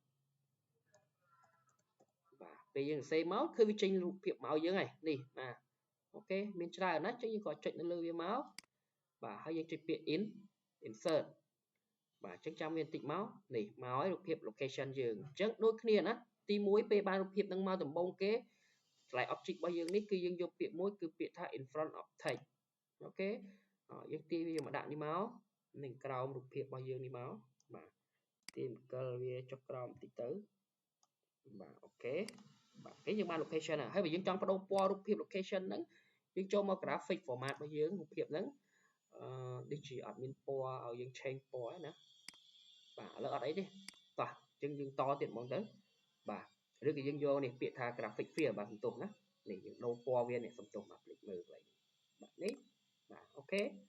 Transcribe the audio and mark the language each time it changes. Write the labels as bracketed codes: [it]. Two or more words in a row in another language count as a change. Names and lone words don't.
[km] បាទពេលយើងសរសេរមកគឺវាចេញរូបភាពមកយើងហើយនេះបាទអូខេមានច្រើនណាស់ចឹងយើងក៏ចុចនៅលើវាមកបាទហើយយើងចុចពាក្យ insert បាទអញ្ចឹងចាំវាបន្តិចមកនេះមកហើយរូបភាព location យើង អញ្ចឹងដូចគ្នាណាទី1ពេលបានរូបភាពនឹងមកដំបូងគេកន្លែង object របស់យើងនេះគឺយើងយកពាក្យមួយគឺពាក្យថា [en] in front of text [km] អូខេយើង ទាញវាមកដាក់នេះមកនឹងក្រោមរូបភាពរបស់យើងនេះមកបាទទាញបកលវាចុះក្រោមបន្តិចទៅបាទអូ ខេបាទគេយើងបាន location ហើយបើយើងចង់បដូរពណ៌រូបភាព location ហ្នឹងយើងចូលមក [en] graphic format [km] របស់យើងរូបភាពហ្នឹងដូចជាអត់មានពណ៌ឲ្យយើង change ពណ៌ណាបាទឥឡូវអត់អីទេតោះអញ្ចឹងយើងតទៀតហ្មងទៅបាទឬក៏យើងយកនេះពាក្យថា [en] graphic field [km] បាទសំទោសណានេះយើងដូរពណ៌វានេះសំទោសបាទភ្លេចមើលកន្លែងបាទនេះបាទអូខេ